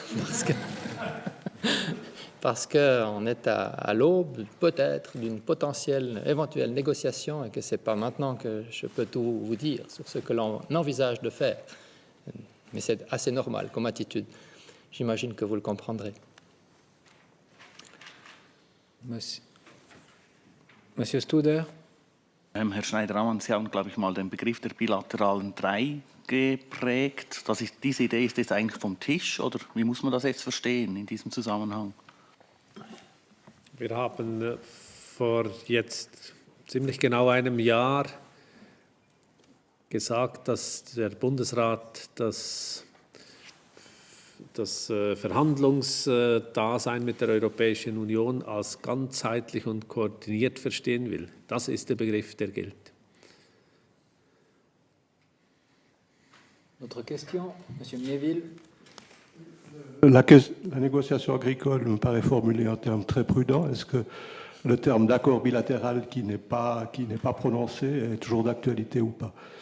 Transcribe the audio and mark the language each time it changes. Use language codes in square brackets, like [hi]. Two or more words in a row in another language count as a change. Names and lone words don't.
[fr] Parce qu'on est à l'aube, peut-être, d'une potentielle, éventuelle négociation et que ce n'est pas maintenant que je peux tout vous dire sur ce que l'on envisage de faire. Mais c'est assez normal comme attitude. J'imagine que vous le comprendrez. Monsieur Studer? [de] Herr Schneider-Ammann, Sie haben, glaube ich, mal den Begriff der bilateralen Drei geprägt. Diese Idee ist jetzt eigentlich vom Tisch, oder wie muss man das jetzt verstehen in diesem Zusammenhang? Wir haben vor jetzt ziemlich genau einem Jahr gesagt, dass der Bundesrat das Verhandlungsdasein mit der Europäischen Union als ganzheitlich und koordiniert verstehen will. Das ist der Begriff, der gilt. [fr] Autre question, Monsieur Miéville? La négociation agricole me paraît formulée en termes très prudents. Est-ce que le terme d'accord bilatéral qui n'est pas prononcé est toujours d'actualité ou pas?